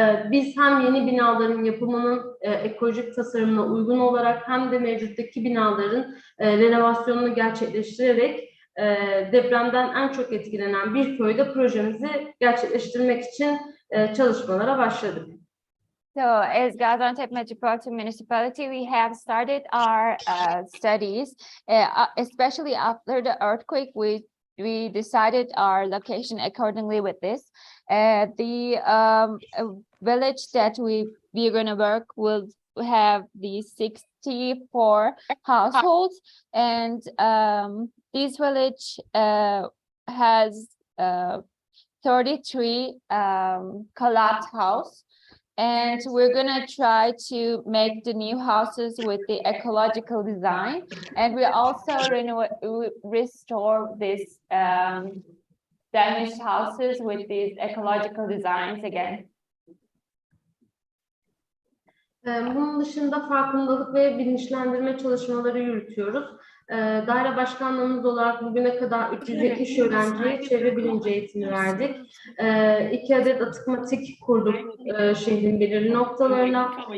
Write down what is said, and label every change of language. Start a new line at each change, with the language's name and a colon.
Turkish: Biz hem yeni binaların yapımının ekolojik tasarımına uygun olarak hem de mevcuttaki binaların renovasyonunu gerçekleştirerek depremden en çok etkilenen bir köyde projemizi gerçekleştirmek için çalışmalara başladık.
English: So as Gaziantep Metropolitan Municipality, we have started our studies, especially after the earthquake. We decided our location accordingly with this. The village that we're going to work will have the 64 households, and this village has 33 collapsed house. And we're gonna try to make the new houses with the ecological design, and we also restore these damaged houses with these ecological designs again.
Turkish: Bunun dışında farkındalık ve bilinçlendirme çalışmaları yürütüyoruz. Daire başkanlığımız olarak bugüne kadar 370 öğrenciye çevre bilinci eğitimi verdik. 2 adet atık matik kurduk şehrin belirli noktalarına.